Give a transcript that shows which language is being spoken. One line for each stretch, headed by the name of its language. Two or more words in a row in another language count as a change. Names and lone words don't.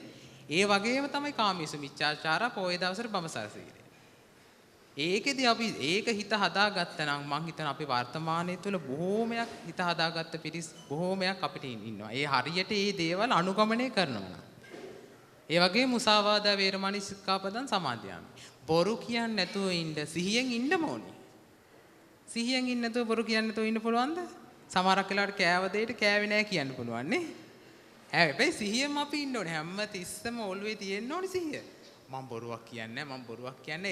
Sinhala: ඒ වගේම තමයි
Pali: කාමීසු මිච්ඡාචාර
Sinhala: පොයේ දවසට බඹසරසීලේ. ඒකෙදි අපි ඒක හිත හදාගත්තා නම් මං හිතනවා අපි වර්තමානයේ තුල බොහෝමයක් හිත හදාගත්ත පිරිස් බොහෝමයක් අපිට ඉන්නවා. ඒ හරියට මේ දේවල් අනුගමනය කරනවා නම්.
Pali: ඒ වගේ මුසාවාදා වේරමණී සික්ඛාපදං සමාදියාමි.
Sinhala: බොරු කියන්නේ නැතුව ඉන්න සිහියෙන් ඉන්න ඕනේ. සිහියෙන් ඉන්න නැතුව බොරු කියන්නේ නැතුව ඉන්න පුළුවන්ද? සමහරක් වෙලාවට කෑව දෙයට කෑවේ නැහැ කියන්න පුළුවන් නේ. හැබැයි සිහියෙන් අපි ඉන්න ඕනේ. හැම තිස්සම ඔළුවේ තියෙන්න ඕනේ සිහිය. මම බොරුවක් කියන්නේ නැහැ, මම බොරුවක් කියන්නේ.